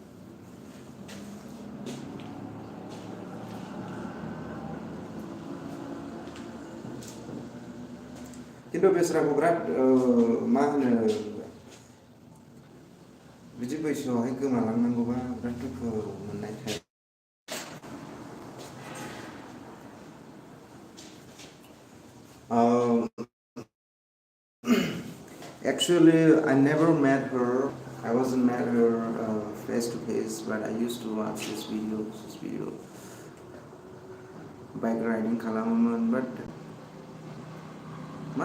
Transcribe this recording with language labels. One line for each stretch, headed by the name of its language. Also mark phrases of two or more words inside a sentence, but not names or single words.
Bodo: खिन्थु बेसराखौ बिराद मा होनो बिदि बैसोआवहाय गोमालांनांगौबा बिराद दुखु मोननाय थायो
English: Um, Actually, I never met her. I wasn't met her face to face, but I used to watch this video. Bike riding
Bodo: खालामोमोन, but मा